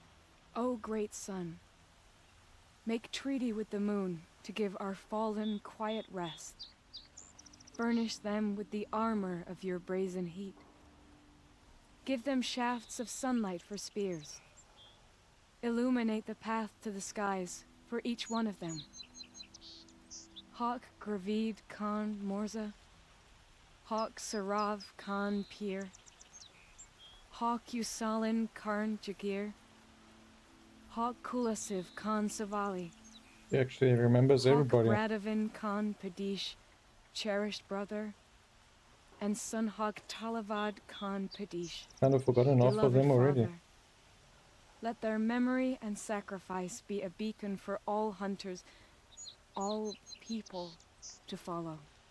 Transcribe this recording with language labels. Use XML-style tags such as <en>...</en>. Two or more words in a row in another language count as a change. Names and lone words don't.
<en>Oh, great sun, make treaty with the moon to give our fallen quiet rest. Burnish them with the armor of your brazen heat. Give them shafts of sunlight for spears. Illuminate the path to the skies for each one of them. Hawk Gravid Khan Morza, Hawk Sarav Khan Pir, Hawk Usalin Karn Jagir, Hawk Kulasiv Khan Savali, He actually remembers everybody. Hawk Radavin Khan Padish, cherished brother, and Sunhawk Talavad Khan Padish. Kind of forgotten half of beloved them already. father. Let their memory and sacrifice be a beacon for all hunters, all people to follow.</en>